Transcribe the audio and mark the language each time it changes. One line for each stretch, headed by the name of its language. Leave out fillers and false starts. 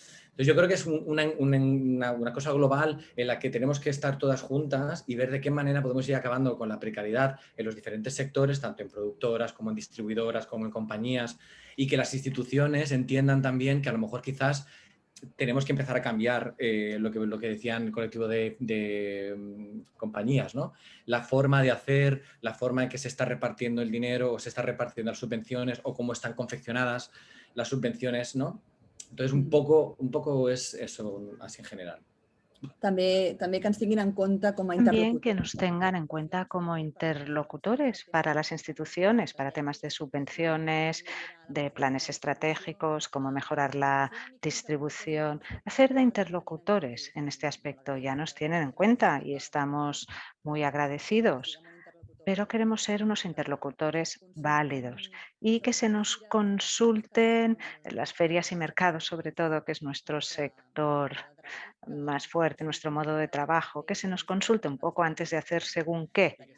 Spanish: Entonces yo creo que es una cosa global en la que tenemos que estar todas juntas y ver de qué manera podemos ir acabando con la precariedad en los diferentes sectores, tanto en productoras como en distribuidoras, como en compañías, y que las instituciones entiendan también que a lo mejor quizás tenemos que empezar a cambiar lo que decían el colectivo de compañías, ¿no? La forma de hacer, la forma en que se está repartiendo el dinero o se está repartiendo las subvenciones o cómo están confeccionadas las subvenciones, ¿no? Entonces, un poco es eso, así en general.
Catalan: També que ens tinguin en compte com a
Spanish: También que
Catalan: interlocutors.
Spanish: nos tengan en cuenta como interlocutores para las instituciones, para temas de subvenciones, de planes estratégicos, cómo mejorar la distribución, hacer de interlocutores en este aspecto. Ya nos tienen en cuenta y estamos muy agradecidos, pero queremos ser unos interlocutores válidos y que se nos consulten en las ferias y mercados, sobre todo, que es nuestro sector más fuerte, nuestro modo de trabajo, que se nos consulte un poco antes de hacer según qué.